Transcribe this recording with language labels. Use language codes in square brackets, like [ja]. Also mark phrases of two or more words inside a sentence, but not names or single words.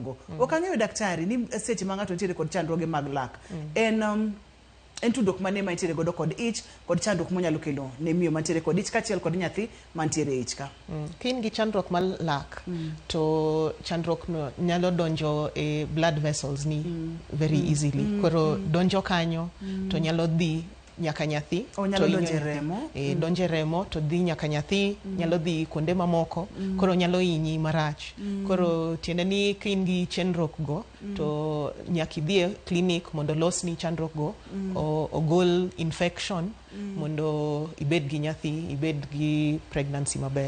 [luo] Ok ang'eyo daktari ni seche ma ng'ato nitiere kod chandruoge mag lak. En tudruok mane ma nitiere godo kod ich kod chandruok monyalo kelo ne miyo mantiere kod ich kachiel kod nyathi mantiere e ich ka. Kin gi chandruok mar lak to chandruok no nyalo donjo e [en] blood vessels [luo] ni [en] very easily. [luo] Koro donjo kanyo to nyalo dhi nyaka nyathi, onyalo donje remo, donje remo to dhi nyaka nyathi, nyalo dhi kuonde mamoko, koro nyalo hinyi marach. Koro tiende ni kin gi chandruok go to nyaki dhi e clinic mondo losni chandruok go, ogol infection mondo ibed gi nyathi, ibed gi pregnancy maber.